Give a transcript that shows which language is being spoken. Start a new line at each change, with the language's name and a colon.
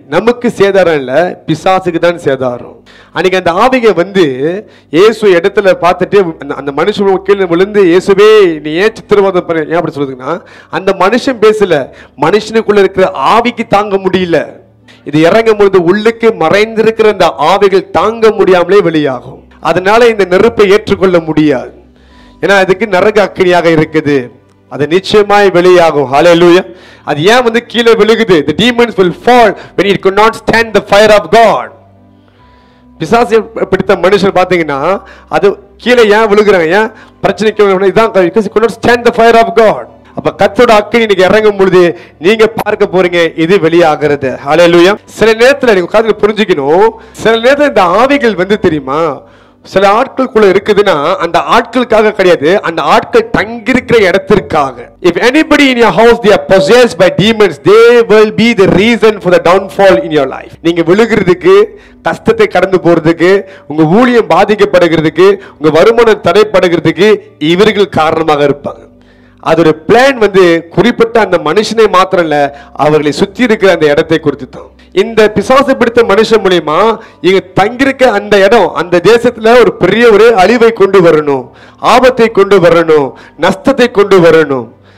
Tamil: நமக்கு சேதாரம் இல்ல, பிசாசுக்கு தான் சேதாரம். அன்னைக்கு அந்த ஆவிகை வந்து இயேசு இடத்துல பார்த்துட்டு அந்த மனுஷன் கீழே விழுந்து, இயேசுவே நீ ஏன் சித்திரவதை பண்ண, ஏன் அப்படி சொல்றதுன்னா அந்த மனுஷன் பேசல, மனுஷனுக்குள்ள இருக்கிற ஆவிக்கு தாங்க முடியல. இது இறங்கும் பொழுது உள்ளுக்கு மறைந்திருக்கிற அந்த ஆவிகள் தாங்க முடியாமலே வெளியாகும். அதனால இந்த நெருப்பை ஏற்றுக்கொள்ள முடியாது. ஏன்னா அதுக்கு நரக அக்கினியாக இருக்குது, அது நிச்சயமாய் வெளியாகும். ஹல்லேலூயா. அது ஏன் வந்து கீழே விழுகுது?
English: The demons will fall when it could not stand the fire of God.
Tamil: பிசாசு பிடித்த மனுஷன் பாத்தீங்கன்னா அது கீழே ஏன் விழுகுறாங்க, ஏன் பிரச்சனைக்கு இதான்
English: because it could not stand the fire of God.
Tamil: அப்ப கர்த்தரோட அக்கினி இன்னைக்கு இறங்கும் பொழுது நீங்க பார்க்க போறீங்க இது வெளியாகிறது. ஹல்லேலூயா. சில நேரத்துல நீங்க உட்கார்ந்து புரிஞ்சுக்கணும், சில நேரத்துல இந்த ஆவிகள் வந்து தெரியுமா சில ஆட்களுக்குள்ள இருக்குதுன்னா அந்த ஆட்களுக்காக கிடையாது, அந்த ஆட்கள் தங்கியிருக்கிற இடத்திற்காக.
English: If anybody in your house they are possessed by demons, they will be the reason for the downfall in your life.
Tamil: நீங்க விழுகிறதுக்கு, கஷ்டத்தை கடந்து போறதுக்கு, உங்க ஊழியம் பாதிக்கப்படுகிறதுக்கு, உங்க வருமானம் தடைப்படுகிறதுக்கு இவர்கள் காரணமாக இருப்பாங்க. அதோட பிளான் வந்து குறிப்பிட்ட அந்த மனுஷனை மாத்திரம் இல்ல, அவர்களை சுத்தி இருக்கிற அந்த இடத்தை குறித்து தான். இந்த பிசாசு பிடித்த மனுஷன் மூலியமா இங்க தங்கியிருக்க அந்த இடம், அந்த தேசத்துல ஒரு பெரிய ஒரு அழிவை கொண்டு வரணும், ஆபத்தை கொண்டு வரணும், நஷ்டத்தை கொண்டு வரணும்.